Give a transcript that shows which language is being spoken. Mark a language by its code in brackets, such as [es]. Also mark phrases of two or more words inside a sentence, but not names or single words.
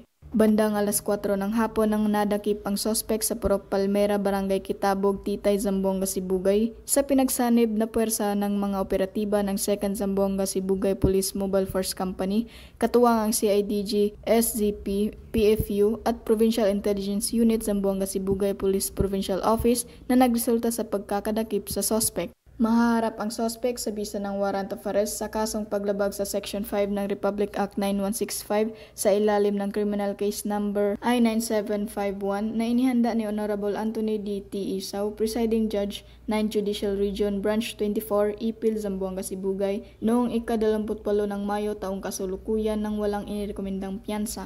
[tl] Bandang alas 4 ng hapon nang nadakip ang sospek sa Purok Palmera, Barangay Kitabog, Titay, Zamboanga, Sibugay sa pinagsanib na puwersa ng mga operatiba ng 2nd Zamboanga Sibugay Police Mobile Force Company, katuwang ang CIDG, SZP, PFU at Provincial Intelligence Unit Zamboanga Sibugay Police Provincial Office na nagresulta sa pagkakadakip sa sospek. Mahaharap ang sospek sa bisa ng [en] warrant of arrest [tl] sa kasong paglabag sa Section 5 ng Republic Act 9165 sa ilalim ng Criminal Case Number I-9751 na inihanda ni Honorable Anthony D. T. Isaw, Presiding Judge, 9th Judicial Region, Branch 24, Ipil, Zamboanga, Sibugay, noong ika-28 ng Mayo taong kasulukuyan nang walang inirekomendang piyansa.